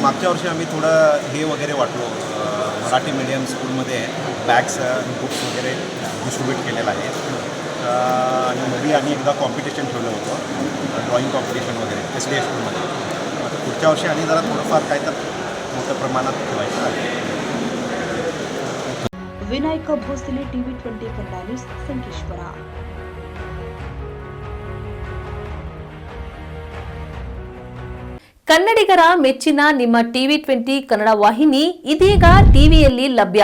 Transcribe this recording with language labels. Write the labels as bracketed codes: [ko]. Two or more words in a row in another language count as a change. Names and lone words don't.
[mr] मागच्या वर्षी आम्ही थोडं हे वगैरे वाटलो, मराठी [en] medium schoolमध्ये bags books [mr] वगैरे डिस्ट्रीब्यूट केलेलं आहे. आणि मध्ये आम्ही एकदा कॉम्पिटिशन ठेवलं होतं, [en] drawing competition [mr] वगैरे SDA स्कूलमध्ये. आता पुढच्या वर्षी आणि जरा थोडंफार काय तर मोठ्या प्रमाणात ठेवायचं आहे. [kn] ವಿನಾಯಕ ಭೋಸಲೆ, ಟಿವಿ20 ಕನ್ನಡ ನ್ಯೂಸ್, ಸಂಕೇಶ್ವರ. ಕನ್ನಡಿಗರ ಮೆಚ್ಚಿನ ನಿಮ್ಮ ಟಿವಿ20 ಕನ್ನಡ ವಾಹಿನಿ ಇದೀಗ ಟಿವಿಯಲ್ಲಿ ಲಭ್ಯ.